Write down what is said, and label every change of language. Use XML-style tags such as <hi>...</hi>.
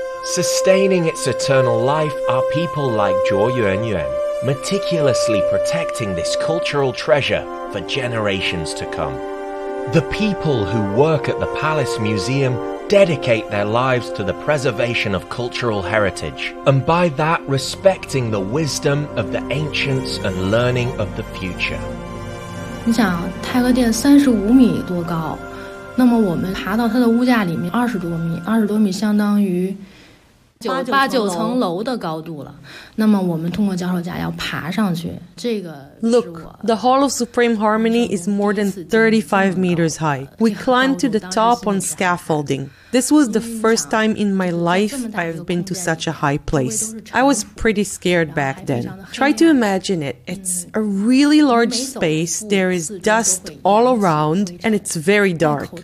<en>Sustaining its eternal life are people like Zhuo Yuanyuan, meticulously protecting this cultural treasure for generations to come. The people who work at the Palace Museum dedicate their lives to the preservation of cultural heritage, and by that respecting the wisdom of the ancients and learning of the future.</en> <zh>你想，太和殿35米多高，那么我们爬到它的屋架里面20多米，20多米相当于八九层楼的高度了，那么我们通过脚手架要爬上去。这个</zh> <en>Look, the Hall of Supreme Harmony is more than 35 meters high. We climbed to the top on scaffolding. This was the first time in my life I've been to such a high place. I was pretty scared back then. Try to imagine it. It's a really large space, there is dust all around, and it's very dark.</en>